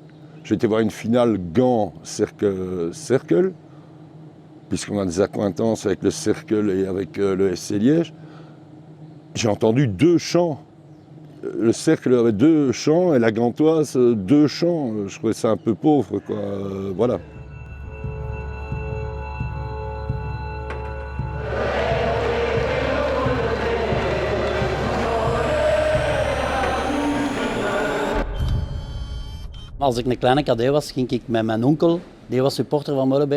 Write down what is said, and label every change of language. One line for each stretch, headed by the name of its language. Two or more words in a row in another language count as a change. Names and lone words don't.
French: J'étais voir une finale Gand-Cercle, puisqu'on a des accointances avec le Cercle et avec le SC Liège. J'ai entendu 2 chants. Le Cercle avait 2 chants et la Gantoise 2 chants. Je trouvais ça un peu pauvre, quoi. Voilà.
Dutch: Als ik een kleine cadet was, ging ik met mijn onkel, die was supporter van Molenbeek.